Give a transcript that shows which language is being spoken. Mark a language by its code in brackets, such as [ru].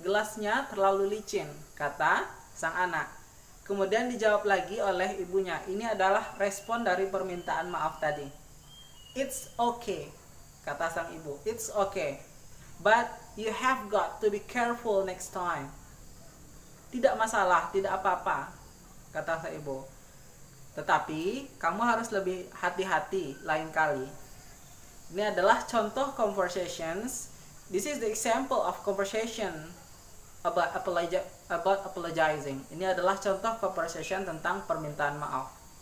[id] Gelasnya terlalu licin, kata sang anak. Kemudian dijawab lagi oleh ibunya. Ini adalah respon dari permintaan maaf tadi. [en] It's okay, [id] kata sang ibu. [en] It's okay, but you have got to be careful next time. [id] Tidak masalah, tidak apa-apa, kata sang ibu. Tetapi kamu harus lebih hati-hati lain kali. Ini adalah contoh conversations. [en] This is the example of conversation about apologizing. [id] Ini adalah contoh conversation tentang permintaan maaf.